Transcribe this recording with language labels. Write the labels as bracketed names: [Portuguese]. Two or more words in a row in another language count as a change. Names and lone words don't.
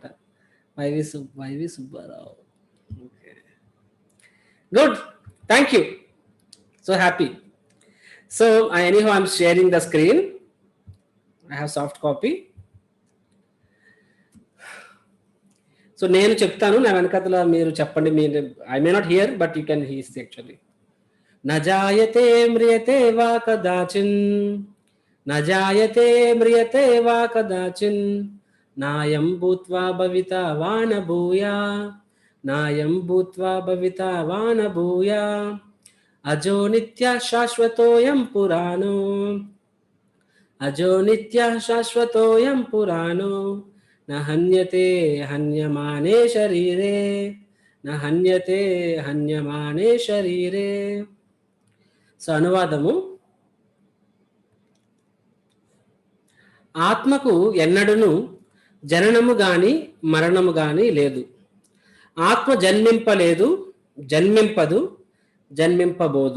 [English] వైవి సుబ్బారావు. okay, good, thank you, so happy. so anyhow I'm sharing the screen. I have soft copy. [Telugu] సో నేను చెప్తాను, నా వెనకతల మీరు చెప్పండి. [English] మీరు I may not hear but you can hees actually. [Sanskrit] నజాయతే మ్రియతే వా కదాచిన్, నజాయతే మ్రియతే వా కదాచిన్, నాయం భూత్వా భవితా వా న భూయా, నాయం భూత్వా భవితా వా న భూయా, అజో నిత్య శాశ్వతోయం పురాణో, అజో నిత్య శాశ్వతోయం పురాణో, న హన్యతే హన్యమానే శరీరే, న హన్యతే హన్యమానే శరీరే. [Telugu] సో అనువాదము: ఆత్మకు ఎన్నడూను జననము గాని మరణము గాని లేదు. ఆత్మ జన్మింపలేదు, జన్మింపదు, జన్మింపబోదు.